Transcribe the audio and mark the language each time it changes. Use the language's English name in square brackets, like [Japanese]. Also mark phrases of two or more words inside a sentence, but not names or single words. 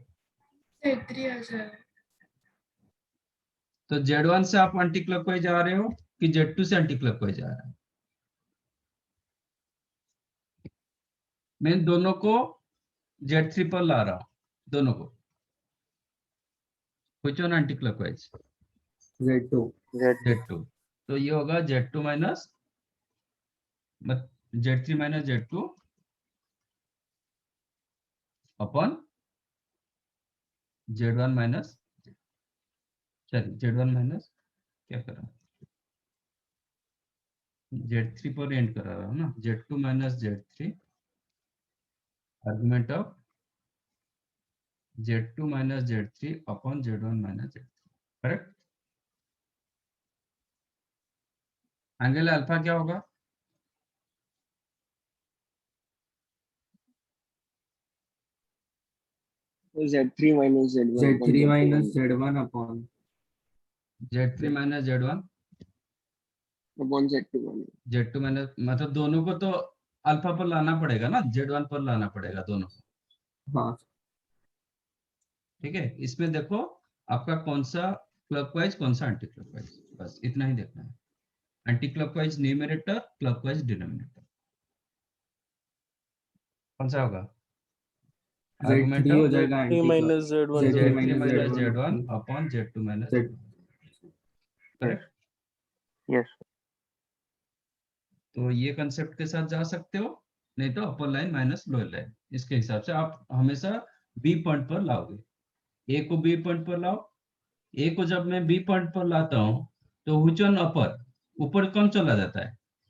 [Hindi] Z3 आ जाएगा. तो Z1 से आप [English] anti clockwise [Hindi] आ रहे हो कि Z2 से [English] anti clockwise [Hindi] आ रहा है. मैं दोनों को Z3 पर ला रहा हूं, दोनों को. [English] which one anti clockwise? Z2। Z2. तो ये होगा Z2 minus Z3 minus Z2 upon Z1 minus, sorry Z1 minus [Hindi] क्या कर रहा हूँ, Z3 पर एंड करा रहा हूँ ना, [English] Z2 minus Z3 argument of Z2 minus Z3 upon Z1 minus Z3. Correct. angle alpha [Hindi] क्या होगा? [English] Z3 minus Z1 upon Z3 minus Z2 Z1 upon Z3 minus Z1 upon Z2 minus। Z2 minus, [Hindi] मतलब दोनों को तो अल्फा पर लाना पड़ेगा ना, Z1 पर लाना पड़ेगा दोनों को. हाँ। ठीक है. इसमें देखो आपका कौन सा क्लॉकवाइज कौन सा [English] anti clockwise, [Hindi] बस इतना ही देखना है. [English] anti clockwise numerator, clockwise denominator. [Hindi] कौन सा होगा? आर्गुमेंट Z3 हो [English] ऑफ [Hindi] जाएगा [English] Z3 minus Z1 Z3 Z3 माइनस माइनस Z1 Z1 upon Z2 minus Z। Z1. करेक्ट. Yes। [Hindi] तो ये कंसेप्ट के साथ जा सकते हो, नहीं तो [English] upper line minus lower line. [Hindi] इसके हिसाब से आप हमेशा [English] B point [Hindi] पर लाओगे. ए को [English] B point [Hindi] पर लाओ. ए को जब मैं [English] B point [Hindi] पर लाता हूं तो [English] which one upper, [Hindi] ऊपर कौन चला जाता है?